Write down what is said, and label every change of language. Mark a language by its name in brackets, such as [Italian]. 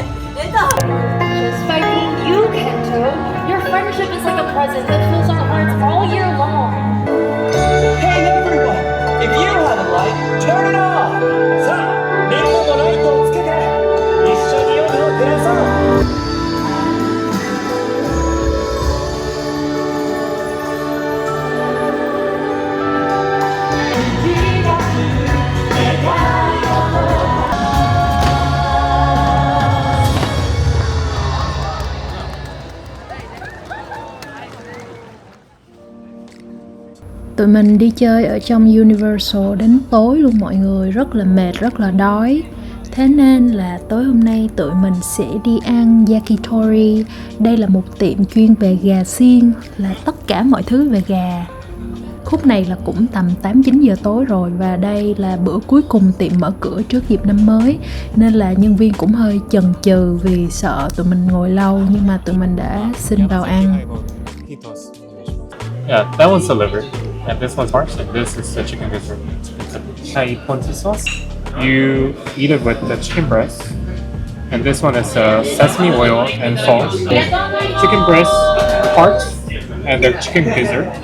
[English] Just by being you, Kento, your friendship is like a present that fills our hearts all year long. Hey everyone! If you have a light, turn it on! [Japanese] さあ、みんなのライトをつけて一緒に夜を照らそう！ [Vietnamese] Tụi mình đi chơi ở trong Universal đến tối luôn mọi người, rất là mệt, rất là đói. Thế nên là tối hôm nay tụi mình sẽ đi ăn yakitori. Đây là một tiệm chuyên về gà xiên, là tất cả mọi thứ về gà. Khúc này là cũng tầm 8-9 giờ tối rồi và đây là bữa cuối cùng tiệm mở cửa trước dịp năm mới. Nên là nhân viên cũng hơi chần chừ vì sợ tụi mình ngồi lâu, nhưng mà tụi mình đã xin vào ăn. [English] Yeah, that one's the liver, and this one's farce, and this is the chicken gizzard. It's a Thai ponzu sauce. You eat it with the chicken breast, and this one is sesame oil and salt. Chicken breast, heart, and the chicken gizzard.